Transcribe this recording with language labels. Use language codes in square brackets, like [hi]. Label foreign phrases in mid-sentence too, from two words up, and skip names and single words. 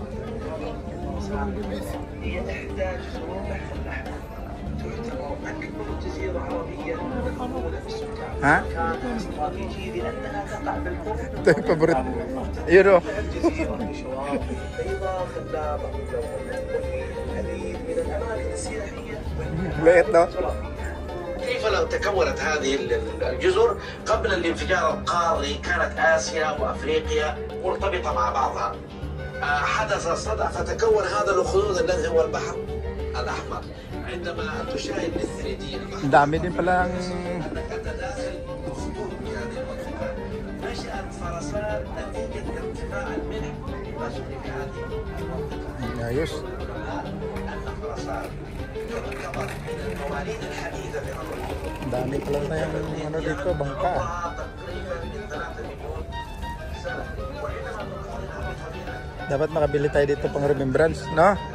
[tl] Ha? Ito yung favorite. Yun o. Liit, no? [ar] كيف لو تكونت هذه الجزر قبل الانفجار القاري؟ كانت آسيا وأفريقيا مرتبطة مع بعضها. حدث صدع فتكون هذا الأخدود الذي هو البحر الأحمر. عندما تشاهد ال3D [tl] dami din pala ang [ar] نشأت فرسان نتيجة ارتفاع الملح وشبك هذه المنطقة. [tl] ayos. Dami pala tayong ano dito, bangka. Dapat makabili tayo dito pang remembrance, no?